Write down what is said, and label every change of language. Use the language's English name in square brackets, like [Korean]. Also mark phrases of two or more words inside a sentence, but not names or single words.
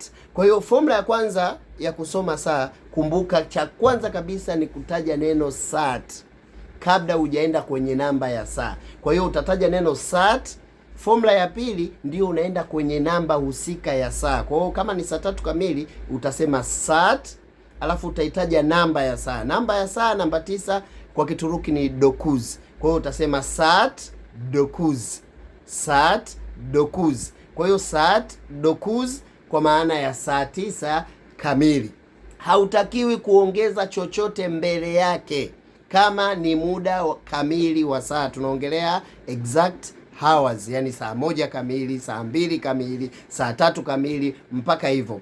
[Swahili] Kwa hiyo formula ya kwanza ya kusoma saa, kumbuka cha kwanza kabisa ni kutaja neno saat kabla hujaenda kwenye namba ya saa. Kwa hiyo utataja neno saat, formula ya pili ndio unaenda kwenye namba husika ya saa. Kwa hiyo kama ni saa 3 kamili utasema saat, alafu utahitaja namba ya saa. Namba ya saa namba 9 kwa Kituruki ni dokuz. Kwa hiyo utasema [Turkish] saat dokuz. Saat dokuz. [Swahili] Kwa hiyo [Turkish] saat dokuz [Swahili] kwa maana ya saa 9 kamili. Hautakiwi kuongeza chochote mbele yake kama ni muda kamili wa saa. Tunaongelea [English] exact hours, [Swahili] yani saa 1 kamili, saa 2 kamili, saa 3 kamili mpaka hivyo.